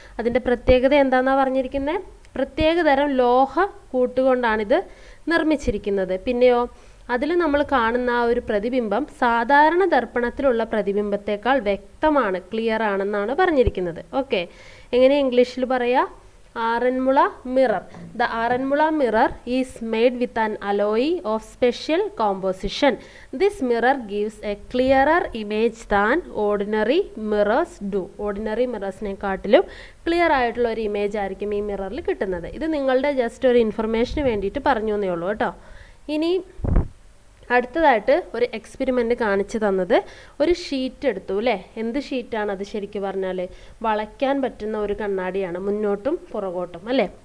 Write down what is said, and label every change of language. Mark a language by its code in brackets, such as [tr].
[ml] അതിൻ്റെ പ്രത്യേകത എന്താണെന്നാണ് പറഞ്ഞിരിക്കുന്നത്? പ്രത്യേകതരം ലോഹ കൂട്ടുകൊണ്ടാണിത് നിർമ്മിച്ചിരിക്കുന്നത്. പിന്നെയോ അതിൽ നമ്മൾ കാണുന്ന ആ ഒരു പ്രതിബിംബം സാധാരണ ദർപ്പണത്തിലുള്ള പ്രതിബിംബത്തേക്കാൾ വ്യക്തമാണ്, ക്ലിയർ ആണെന്നാണ് പറഞ്ഞിരിക്കുന്നത്. ഓക്കെ, എങ്ങനെ ഇംഗ്ലീഷിൽ പറയാ? Aranmula mirror. [en] The Aranmula mirror is made with an alloy of special composition. This mirror gives a clearer image than ordinary mirrors do. [ml] Ordinary മിറേഴ്സിനെക്കാട്ടിലും clear ആയിട്ടുള്ള ഒരു ഇമേജ് ആയിരിക്കും ഈ മിററിൽ കിട്ടുന്നത്. ഇത് നിങ്ങളുടെ ജസ്റ്റ് ഒരു ഇൻഫർമേഷന് വേണ്ടിയിട്ട് പറഞ്ഞു എന്നേ ഉള്ളൂ കേട്ടോ. ഇനി അടുത്തതായിട്ട് ഒരു എക്സ്പെരിമെൻ്റ് കാണിച്ചു തന്നത് ഒരു ഷീറ്റ് എടുത്തു അല്ലേ? എന്ത് ഷീറ്റാണ് അത്? ശരിക്കും പറഞ്ഞാൽ വളയ്ക്കാൻ പറ്റുന്ന ഒരു കണ്ണാടിയാണ്, മുന്നോട്ടും പുറകോട്ടും അല്ലേ?